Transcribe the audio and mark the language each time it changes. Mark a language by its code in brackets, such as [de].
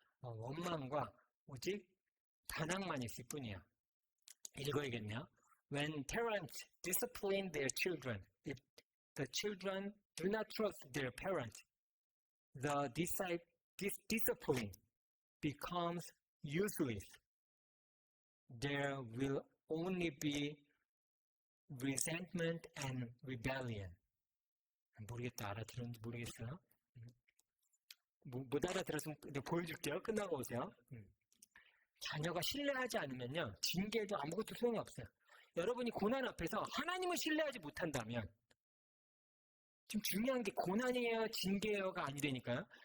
[ko] 원망과 오직 단항만 있을 뿐이야. 읽어야겠네요. [en] When parents discipline their children, if the children do not trust their parents, the discipline becomes useless. There will only be resentment and rebellion. [ko] 모르겠다. 알아들었는지 모르겠어요. 못 알아들었으면 보여줄게요. 끝나고 오세요. 자녀가 신뢰하지 않으면요. 징계도 아무것도 소용이 없어요. 여러분이 고난 앞에서 하나님을 신뢰하지 못한다면 지금 중요한 게 고난이에요, 징계예요가 아니라니까요.